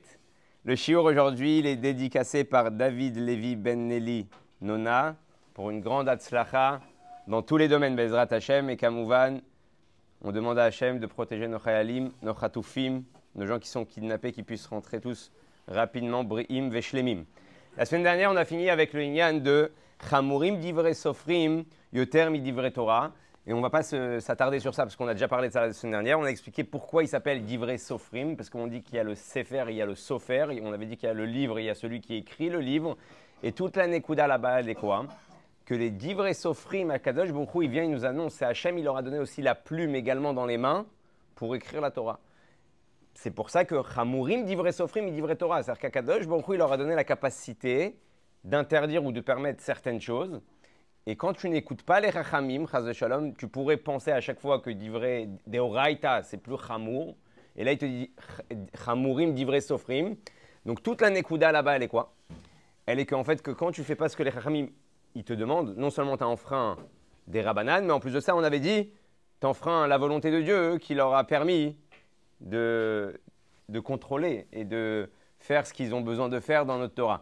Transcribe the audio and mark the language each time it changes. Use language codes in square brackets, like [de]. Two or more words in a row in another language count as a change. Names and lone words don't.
[fr] Le shiur aujourd'hui, il est dédicacé par David Levi Ben Nelly Nona pour une grande hatzlacha dans tous les domaines, [he] בעזרת השם. [fr] Et Kamouvan, on demande à Hashem de protéger nos chayalim, nos chatoufim, nos gens qui sont kidnappés, qui puissent rentrer tous rapidement, [he] בריאים ושלמים. [fr] La semaine dernière, on a fini avec le inyan de [he] חמורים דברי סופרים, יותר מ דברי תורה. [fr] Et on ne va pas s'attarder sur ça parce qu'on a déjà parlé de ça la semaine dernière. On a expliqué pourquoi il s'appelle [he] דברי סופרים, [fr] parce qu'on dit qu'il y a le sefer, il y a le sofer. Et on avait dit qu'il y a le livre, il y a celui qui écrit le livre. Et toute la nekuda là-bas, elle est quoi? Que les [he] דברי סופרים, [fr] à [he] קדוש ברוך הוא, [fr] il vient, il nous annonce, c'est Hachem, il leur a donné aussi la plume également dans les mains pour écrire la Torah. C'est pour ça que [he] חמורים דברי סופרים, דברי תורה. [fr] C'est-à-dire qu' [he] הקדוש ברוך הוא, [fr] il leur a donné la capacité d'interdire ou de permettre certaines choses. Et quand tu n'écoutes pas les Chachamim, Chaz de Shalom, tu pourrais penser à chaque fois que [he] דברי דאורייתא, [fr] c'est plus Chamour. Et là, il te dit [he] חמורים דברי סופרים. [fr] Donc toute la Nekuda là-bas, elle est quoi? Elle est qu'en fait, que quand tu fais pas ce que les Chachamim ils te demandent, non seulement tu as enfreint des Rabbanan, mais en plus de ça, on avait dit, tu as enfreint la volonté de Dieu qui leur a permis de contrôler et de faire ce qu'ils ont besoin de faire dans notre Torah.